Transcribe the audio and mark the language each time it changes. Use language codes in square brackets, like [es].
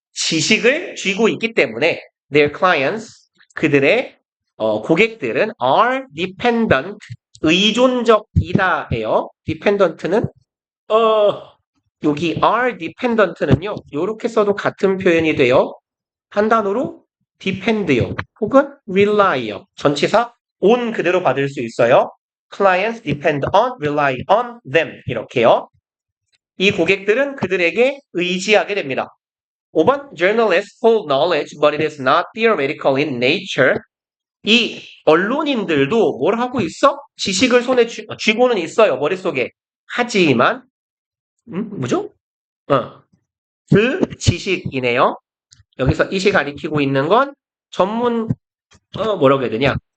[ko] 지식을 쥐고 있기 때문에 [en] their clients, [ko] 그들의 고객들은 [en] are dependent, [ko] 의존적이다 해요. dependent는 여기 are dependent는요. 이렇게 써도 같은 표현이 돼요. 한 단어로 depend요. 혹은 rely요. 전치사 on 그대로 받을 수 있어요. [en] Clients depend on, rely on them 이렇게요. [ko] 이 고객들은 그들에게 의지하게 됩니다. [en] 5번 Journalists hold knowledge but it is not theoretical in nature. [ko] 이 언론인들도 뭘 하고 있어? 지식을 손에 쥐고는 있어요. 머릿속에. 하지만 뭐죠? 그 지식이네요. 여기서 이시 가리키고 있는 건 전문 뭐라고 해야 되냐?